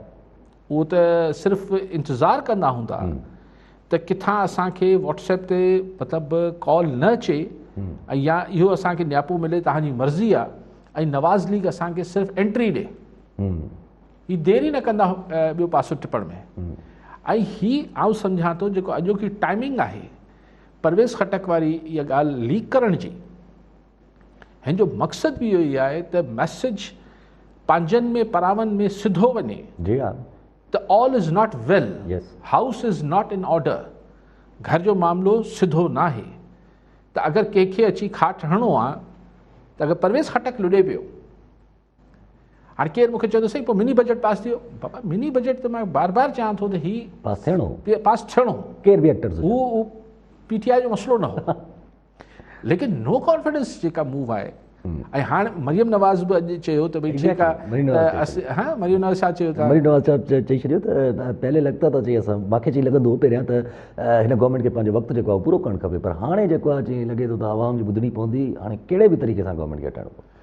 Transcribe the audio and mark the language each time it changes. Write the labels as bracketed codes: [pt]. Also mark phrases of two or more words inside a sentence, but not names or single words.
[sd] उहो त सिर्फ़ु इंतज़ारु कंदा हूंदा त किथां असांखे WhatsApp ते मतिलबु कॉल न अचे, ऐं या इहो असांखे न्यापो मिले तव्हांजी मर्ज़ी आहे ऐं नवाज़ लीग असांखे सिर्फ़ु एंट्री ॾे, ही देरि ई न कंदा ॿियो पासो टिपण में। ऐं ही आउं सम्झां थो जेको अॼोकी टाइमिंग आहे परवेज़ खटक वारी इहा ॻाल्हि लीक करण जी, हिन जो मक़सदु बि इहो ई आहे त मैसेज पंहिंजनि में परावनि में सिधो वञे जी हा [en] त all is not well, Yes. house is not in order, [sd] घर जो मामिलो सिधो न आहे। त अगरि कंहिंखे अची खाट हणो आहे त अगरि परवेज़ खटक लुॾे पियो, हाणे केरु मूंखे चवंदो साईं पोइ [en] mini budget [sd] पास थियो, बाबा [en] mini budget [sd] त मां बार बार चवां थो त ही पास थियणो पास थियणो, केर बि एक्टर्स हू पीटीआई जो मसइलो न हो। लेकिन [en] no confidence [sd] जेका मूव आहे, ऐं हाणे मरियम नवाज़ बि अॼु चयो त भई ठीकु आहे, हा मरियम नवाज़ छा चयो था, मरी नवाज़ साहब चई छॾियो त पहले लॻंदा त चई असां मूंखे चई लॻंदो हो पहिरियां त हिन गवर्नमेंट खे पंहिंजो वक़्तु जेको आहे पूरो करणु खपे, पर हाणे जेको आहे चई लॻे थो त आवाम जी ॿुधणी पवंदी, हाणे कहिड़े बि तरीक़े सां गवर्नमेंट खे हटाइणो पवंदो।